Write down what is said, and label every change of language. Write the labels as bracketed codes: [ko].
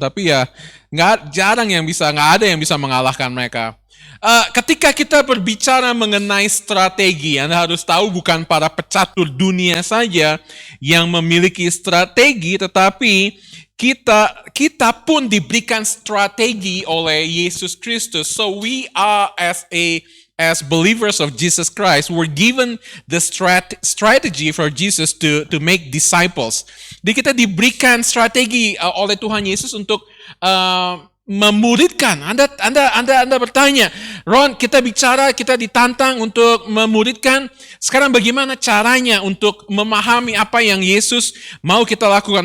[id] Tapi ya nggak ada yang bisa mengalahkan mereka. Ketika kita berbicara mengenai strategi, Anda harus tahu bukan para pecatur dunia saja yang memiliki strategi, tetapi kita pun diberikan strategi oleh Yesus Kristus. [en] So we are as believers of Jesus Christ, we're given the strategy for Jesus to make disciples. [id] Jadi kita diberikan strategi oleh Tuhan Yesus untuk memuridkan. Anda bertanya, Ron, kita ditantang untuk memuridkan. Sekarang bagaimana caranya untuk memahami apa yang Yesus mau kita lakukan?